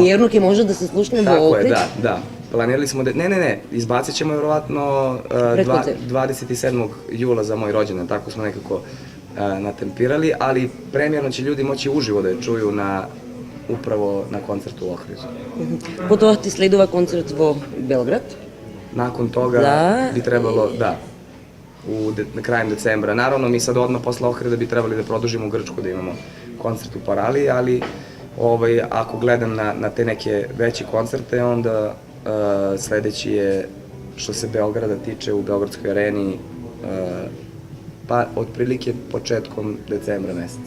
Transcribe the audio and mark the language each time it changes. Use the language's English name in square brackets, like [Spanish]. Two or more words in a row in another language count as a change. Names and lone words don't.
[Macedonian] Значи премиерно ки може да се слушне во Охрид? [Serbian] Tako je, da. Planirali smo da... Ne, izbacit ćemo verovatno 27. jula za moj rođendan, tako smo nekako natempirali, ali premijerno će ljudi moći uživo da je čuju upravo na koncertu u Ohridu. [Macedonian] Потоа ти следува концерт во Белград? [Serbian] Nakon toga bi trebalo, na krajem decembra. Naravno, mi sad odmah posle Ohrida bi trebali da produžimo u Grčku, da imamo koncert u Paraliji, ali ako gledam na te neke veće koncerte, onda sledeći je, što se Beograda tiče, u Beogradskoj areni, pa otprilike početkom decembra meseca.